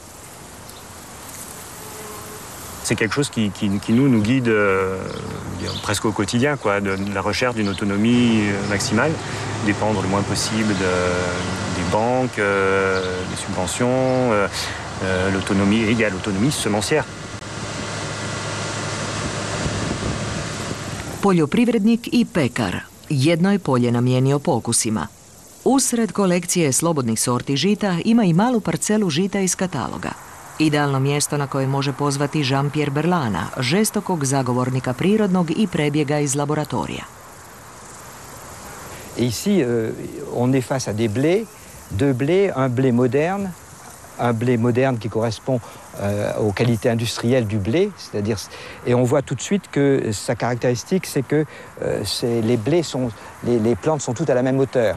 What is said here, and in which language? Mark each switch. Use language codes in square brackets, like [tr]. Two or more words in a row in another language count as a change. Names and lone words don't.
[fr] C'est quelque chose qui nous guide presque au quotidien, quoi, de la recherche d'une autonomie maximale, dépendre le moins possible des banques, des subventions, l'autonomie égale l'autonomie semencière. [hr] Poljoprivrednik i pekar. Jedno je polje namijenio pokusima. Usred kolekcije slobodnih sorti žita ima i malu parcelu žita iz kataloga. Idealno mjesto na koje može pozvati Jean-Pierre Berlana, žestokog zagovornika prirodnog i prebjega iz laboratorija. [fr] Et ici, on est face à des blés, deux blés, un blé moderne qui correspond aux qualités industrielles du blé, c'est-à-dire, et on voit tout de suite que sa caractéristique, c'est que les plantes sont toutes à la même hauteur.